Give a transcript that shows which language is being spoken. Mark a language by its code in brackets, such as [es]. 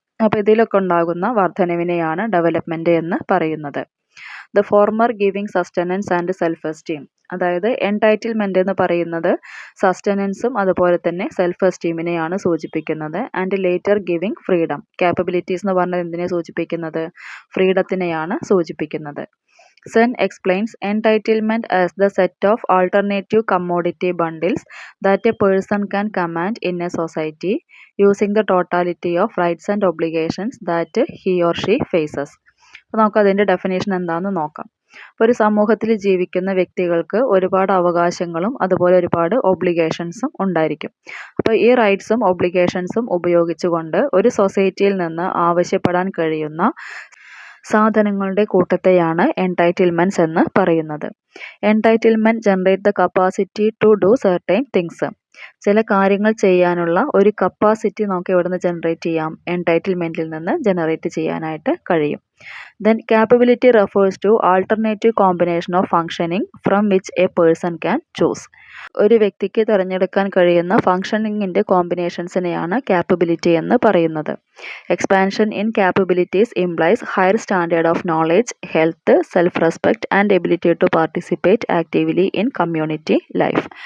[ml] അപ്പോൾ ഇതിലൊക്കെ ഉണ്ടാകുന്ന വർധനവിനെയാണ് ഡെവലപ്മെന്റ് എന്ന് പറയുന്നത്. [en] The former giving sustenance and self esteem. [ml] അതായത് എൻടൈറ്റിൽമെന്റ് എന്ന് പറയുന്നത് സസ്റ്റനൻസും അതുപോലെ തന്നെ സെൽഫ് എസ്റ്റീമിനെയാണ് സൂചിപ്പിക്കുന്നത്. [en] And later giving freedom. [ml] Capabilities എന്ന് പറഞ്ഞാൽ എന്തിനെ സൂചിപ്പിക്കുന്നത്? ഫ്രീഡത്തിനെയാണ് സൂചിപ്പിക്കുന്നത്. [en] Sen explains entitlement as the set of alternative commodity bundles that a person can command in a society using the totality of rights and obligations that he or she faces. [ml] അപ്പോൾ നമുക്ക് അതിൻ്റെ definition എന്താണെന്ന് നോക്കാം. ഒരു സമൂഹത്തിൽ ജീവിക്കുന്ന വ്യക്തികൾക്ക് ഒരുപാട് അവകാശങ്ങളും അതുപോലെ ഒരുപാട് ഒബ്ലിഗേഷൻസും ഉണ്ടായിരിക്കും. അപ്പോൾ ഈ റൈറ്റ്സും ഒബ്ലിഗേഷൻസും ഉപയോഗിച്ചുകൊണ്ട് ഒരു സൊസൈറ്റിയിൽ നിന്ന് ആവശ്യപ്പെടാൻ കഴിയുന്ന സാധനങ്ങളുടെ കൂട്ടത്തെയാണ് എൻടൈറ്റിൽമെന്റ്സ് എന്ന് പറയുന്നത്. [en] Entitlement generate the capacity to do certain things. [ml] ചില കാര്യങ്ങൾ ചെയ്യാനുള്ള ഒരു കപ്പാസിറ്റി നമുക്ക് എവിടുന്ന് ജനറേറ്റ് ചെയ്യാം? എൻടൈറ്റിൽമെന്റിൽ നിന്ന് ജനറേറ്റ് ചെയ്യാനായിട്ട് കഴിയും. [en] Then capability refers to alternative combination of functioning from which a person can choose. [ml] ഒരു വ്യക്തിക്ക് തിരഞ്ഞെടുക്കാൻ കഴിയുന്ന ഫങ്ഷനിങ്ങിൻ്റെ കോമ്പിനേഷൻസിനെയാണ് ക്യാപ്പബിലിറ്റി എന്ന് പറയുന്നത്. [en] Expansion in capabilities implies higher standard of knowledge, health, self respect and ability to participate actively in community life.